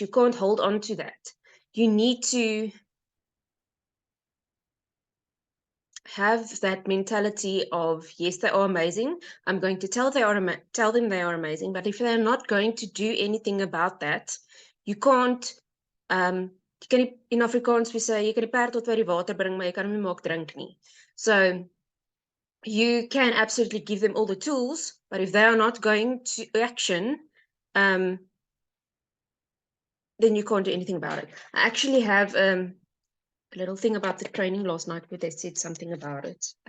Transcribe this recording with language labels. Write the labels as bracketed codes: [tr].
[en] You can't hold on to that. You need to have that mentality of, yes, they are amazing. I'm going to tell them they are amazing. But if they're not going to do anything about that, you can't. [af] Jy kan nie, [en] in Afrikaans we say [af] jy kan die perd tot by die water bring, maar jy kan hom nie maak drink nie. [en] So you can absolutely give them all the tools, but if they are not going to action, then you can't do anything about it. I actually have a little thing about the training last night where they said something about it.